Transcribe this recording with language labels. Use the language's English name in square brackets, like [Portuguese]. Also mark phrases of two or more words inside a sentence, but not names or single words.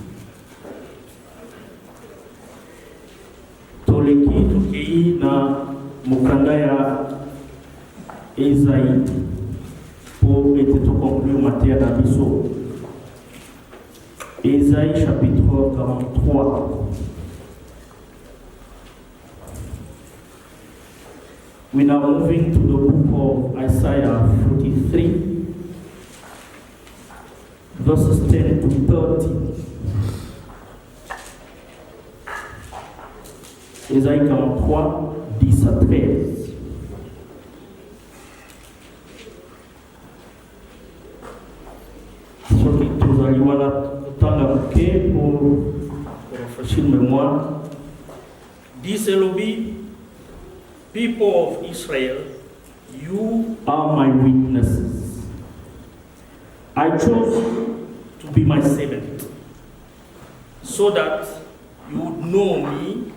[Lingala] Toleki tukei na mokanda ya Esaïe po ete tokonclure matière na biso. [French] Esaïe chapitre 43. [English] We are moving to the book of Isaiah 43, verses 10 to 30. [French] Esaïe 43, 10 à 13. [Lingala] Soki tozali wana tanga moke [French] pour rafraîchir mémoire. [English] This elobi, people of Israel, you are my witnesses. I chose to be my servant, so that you would know me